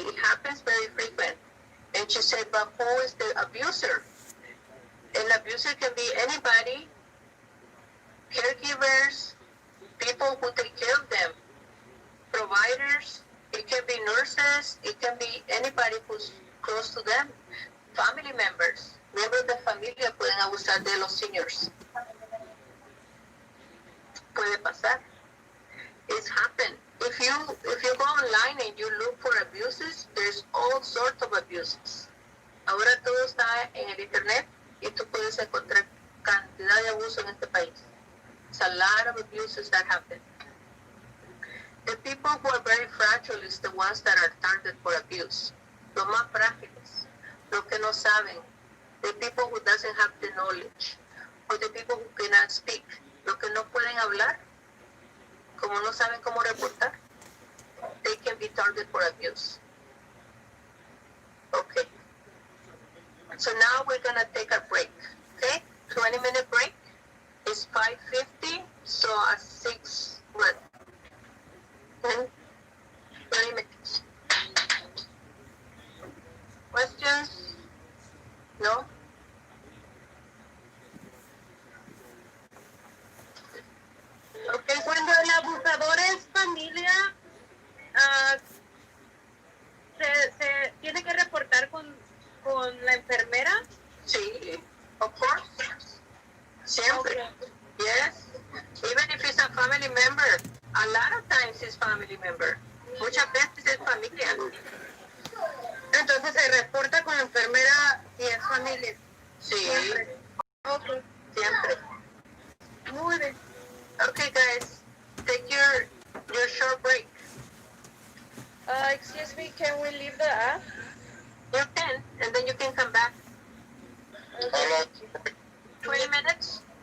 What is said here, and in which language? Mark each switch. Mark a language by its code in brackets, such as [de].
[en] It happens very frequent. And she said, but who is the abuser? An abuser can be anybody, caregivers, people who take care of them, providers, it can be nurses, it can be anybody who's close to them, family members. [es] Miembros de familia pueden abusar de los seniors. Puede pasar. [en] It's happened. If you go online and you look for abuses, there's all sorts of abuses. [es] Ahora todo está en el internet y tú puedes encontrar cantidad de abuso en este país. [en] It's a lot of abuses that happen. The people who are very fragile is the ones that are targeted for abuse. [es] Los más frágiles, los que no saben, [en] the people who doesn't have the knowledge, or the people who cannot speak, [es] los que no pueden hablar, como no saben cómo reportar, [en] they can be targeted for abuse. Okay. So now we're going to take a break. Okay? 20-minute break. It's 5:50, so at 6, what? 20 minutes. Questions? No? [es] Okay, cuando el abusador es familia, se tiene que reportar con la enfermera. [en] Sí, of course. [es] Siempre. [en] Okay. Yes. Even if it's a family member, a lot of times it's family member. [es] Muchas veces es familia. Entonces se reporta con la enfermera si es familia. Sí. Siempre. Okay. Siempre. Muy bien. [en] Okay, guys, take your short break. Excuse me, can we leave the app? You can, and then you can come back. How long? 20 minutes.